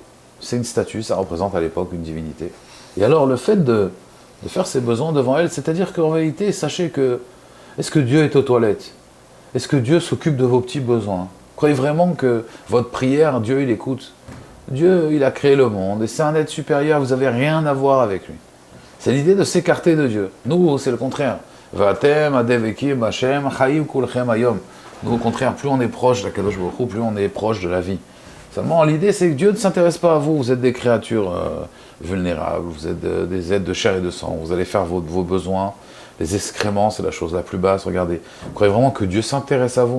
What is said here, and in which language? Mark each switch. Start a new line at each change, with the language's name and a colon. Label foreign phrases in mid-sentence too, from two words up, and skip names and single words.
French: C'est une statue, ça représente à l'époque une divinité. Et alors, le fait de faire ses besoins devant elle, c'est-à-dire qu'en réalité, sachez que, est-ce que Dieu est aux toilettes? Est-ce que Dieu s'occupe de vos petits besoins? Croyez vraiment que votre prière, Dieu, il écoute? Dieu, il a créé le monde, et c'est un être supérieur, vous n'avez rien à voir avec lui. C'est l'idée de s'écarter de Dieu. Nous, c'est le contraire.
Hebrew: ואתם, הדבקים, השם, חיים כולכם היום.
French: Nous, au contraire, plus on est proche d'
Hebrew: הקדוש ברוך הוא,
French: plus on est proche de la vie. Seulement, l'idée, c'est que Dieu ne s'intéresse pas à vous. Vous êtes des créatures vulnérables, vous êtes des êtres de chair et de sang. Vous allez faire vos besoins. Les excréments, c'est la chose la plus basse. Regardez, vous croyez vraiment que Dieu s'intéresse à vous?